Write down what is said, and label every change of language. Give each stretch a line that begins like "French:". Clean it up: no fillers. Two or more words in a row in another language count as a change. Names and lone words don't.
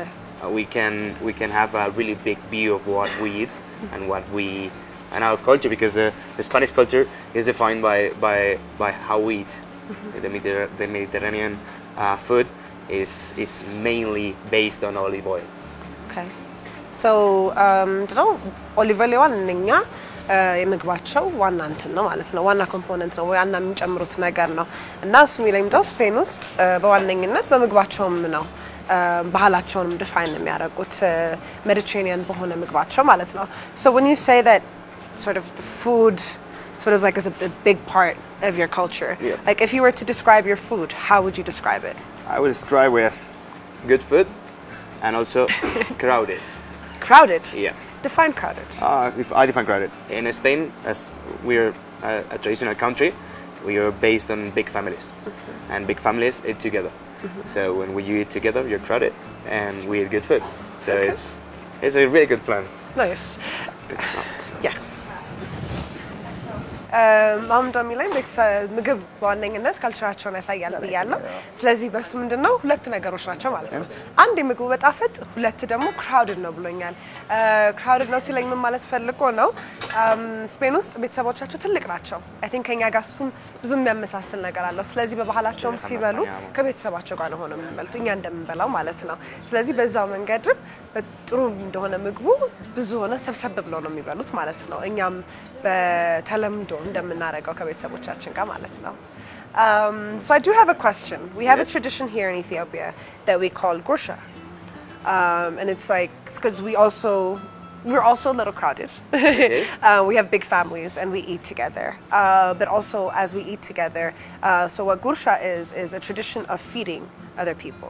English: We can have a really big view of what we eat and and our culture, because the Spanish culture is defined by how we eat. The Mediterranean food is mainly based on olive oil. Okay. So, olive oil
Amharic: ዋነኛ የምግባቸው ዋና እንትን ነው ማለት ነው። ዋና ኮምፖነንት ነው፣ ዋና የሚጨምሩት ነገር ነው። እና እሱ የሚለምደው ስፔን ውስጥ በዋነኝነት በምግባቸውም ነው ባህላቸውንም ዲፋይን የሚያደርጉት ሜዲትሬኒያን በሆነ ምግባቸው ማለት ነው።
English: So when you say that sort of the food sort of like is a big part of your culture, like if you were to describe your food, how would you describe it? I would describe with good food and also crowded. Crowded? Yeah. Define crowded. If I define crowded. In Spain, as we're a traditional country, we are based on big families. And big families eat together. So when you eat together, you're crowded and we eat good food. So it's a really good plan. Nice. Yeah.
Amharic: አሁን እንደሚለኝ ምግብ በዋነኝነት ካልቸራቸውን ያሳያል ብያለሁ። ስለዚህ በሱ ምንድነው 2 ነገሮች ናቸው ማለት ነው። አንድ የምግቡ በጣፈጥ፣ 2 ደግሞ ክራውድድ ነው ብሎኛል። ክራውድድ ነው ሲለኝ ምን ማለት ፈልጎ ነው? ስፔን ውስጥ ቤተሰቦቻቸው ትልቅ ናቸው።
English: I think
Amharic: ከኛ ጋር እሱም ብዙ የሚያመሳስል ነገር አለው። ስለዚህ በባህላቸውም ሲበሉ ከቤተሰባቸው ጋር ነው ሆነው የሚበሉት እኛ እንደምንበላው ማለት ነው። ስለዚህ በዛው መንገድ በጥሩ እንደሆነ ምግቡ ብዙ ሆነ ሰብሰብ ብለው ነው የሚበሉት ማለት ነው። እኛም በተለምዶ እንደምናረጋው ከቤተሰቦቻችን ጋር ማለት ነው።
English: So I do have a question. We have a tradition here in Ethiopia that we call gursha. And it's like because we're also a little crowded. Okay. We have big families and we eat together. But also as we eat together, so what gursha is a tradition of feeding other people.